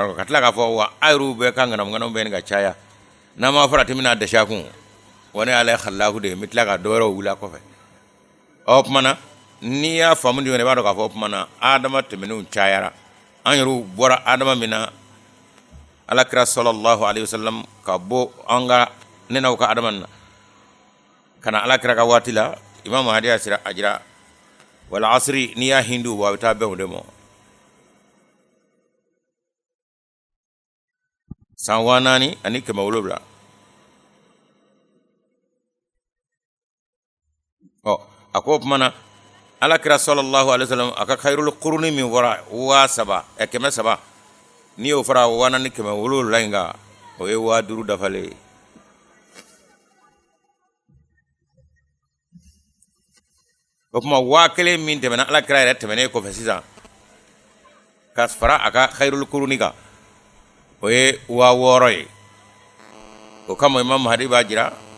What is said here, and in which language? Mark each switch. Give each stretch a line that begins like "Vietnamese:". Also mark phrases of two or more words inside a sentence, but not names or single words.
Bambara: kuranɛ ka tila k'a fɔ wa ayiru bɛɛ ka ŋanamu bɛ nin ka caya n'an ma farati bɛna dɛsɛ a kun wa ne ala ye halaku de ye n bɛ tila ka dɔ wɛrɛw wuli a kɔfɛ o tuma na n'i y'a faamu di i b'a dɔn k'a fɔ o tuma na Adama tɛmɛnenw cayara an yɛrɛw bɔra Adama min na alakira
Arabic: صلى الله عليه وسلم
Bambara: ka bɔ an ka ne n'aw ka Adama na ka na alakira ka waati la Imam Mahdi y'a sira a jira wala asiri n'i y'a hindu wa a bɛ taa bɛn o de ma san 4,000 ani 700 a ko o tuma na alakira
Arabic: صلى الله عليه وسلم
Bambara: a ka
Arabic: خير القرون
Bambara: min fɔra 7,000 n'i y'o fara 4,000 ni 700 in kan o ye 5,000 dafalen ye o tuma 1,000 min tɛmɛna alakira yɛrɛ tɛmɛnen kɔfɛ sisan ka fara a ka
Arabic: خير القرون
Bambara: kan o ye 6,000 ye o kama Imam Mahdi b'a jira